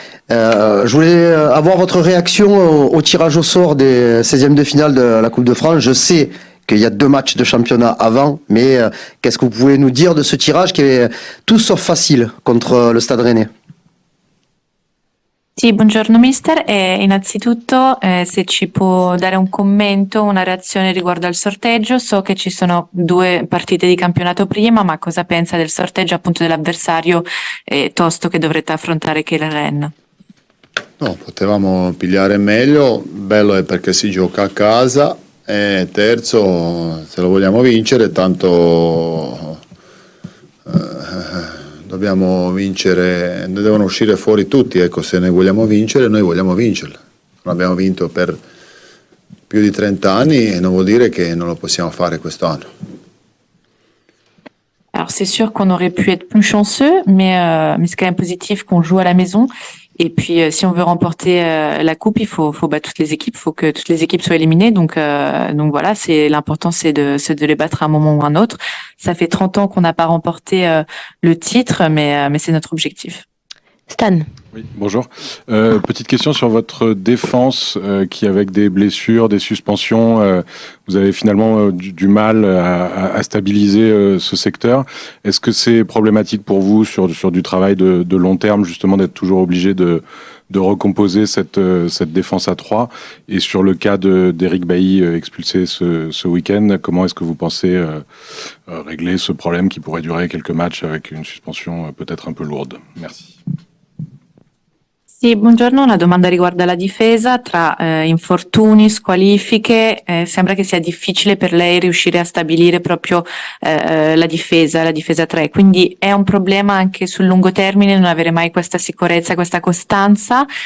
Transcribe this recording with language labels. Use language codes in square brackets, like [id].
[fr] Je voulais avoir votre réaction au tirage au sort des 16e de finale de la Coupe de France. Je sais qu'il y a 2 matchs de championnat avant, mais qu'est-ce que vous pouvez nous dire de ce tirage qui est tout sauf facile contre le Stade Rennais? [it] Sì, buongiorno mister. Innanzitutto se ci può dare un commento, una reazione riguardo al sorteggio. So che ci sono 2 partite di campionato prima, ma cosa pensa del sorteggio appunto dell'avversario tosto che dovrete affrontare, che è il Rennes? No, potevamo pigliare meglio, bello è perché si gioca a casa e terzo, se lo vogliamo vincere, tanto dobbiamo vincere, ne devono uscire fuori tutti, ecco, se ne vogliamo vincere, noi vogliamo vincerla. Non abbiamo vinto per più di 30 anni e non vuol dire che non lo possiamo fare quest'anno. [fr] Alors c'est sûr qu'on aurait pu être plus chanceux, mais c'est quand même positif qu'on joue à la maison. Et puis si on veut remporter la coupe, il faut battre toutes les équipes, il faut que toutes les équipes soient éliminées. Donc voilà, c'est l'important, c'est de les battre à un moment ou un autre. Ça fait 30 ans qu'on n'a pas remporté le titre, mais c'est notre objectif. Stan. Oui, bonjour. Petite question sur votre défense qui, avec des blessures, des suspensions, vous avez finalement du mal à stabiliser ce secteur. Est-ce que c'est problématique pour vous sur du travail de long terme, justement, d'être toujours obligé de recomposer cette défense à 3? Et sur le cas d'Eric Bailly expulsé ce week-end, comment est-ce que vous pensez régler ce problème qui pourrait durer quelques matchs avec une suspension peut-être un peu lourde? Merci. [it] Sì, buongiorno. La domanda riguarda la difesa. Tra infortuni, squalifiche, sembra che sia difficile per lei riuscire a stabilire proprio la difesa 3. Quindi è un problema anche sul lungo termine non avere mai questa sicurezza, questa costanza.